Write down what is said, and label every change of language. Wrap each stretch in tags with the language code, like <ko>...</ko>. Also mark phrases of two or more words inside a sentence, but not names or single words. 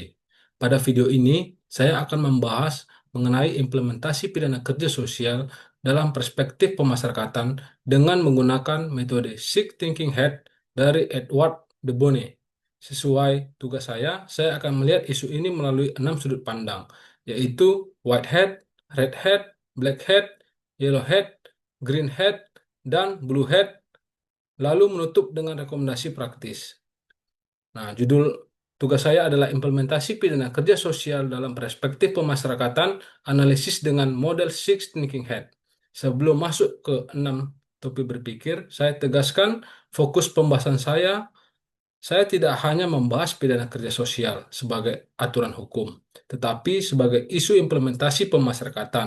<id>Pada video ini, saya akan membahas mengenai implementasi pidana kerja sosial dalam perspektif pemasyarakatan dengan menggunakan metode Six Thinking Hat dari Edward de Bono. Sesuai tugas saya akan melihat isu ini melalui 6 sudut pandang, yaitu</id> <en>white hat, red hat, black hat, yellow hat, green hat,</en> <id>dan</id> <en>blue hat,</en> <id>lalu menutup dengan rekomendasi praktis. Nah, judul tugas saya adalah implementasi pidana kerja sosial dalam perspektif pemasyarakatan, analisis dengan model Six Thinking Hat. Sebelum masuk ke 6 topik berpikir, saya tegaskan fokus pembahasan saya tidak hanya membahas pidana kerja sosial sebagai aturan hukum, tetapi sebagai isu implementasi pemasyarakatan.</id>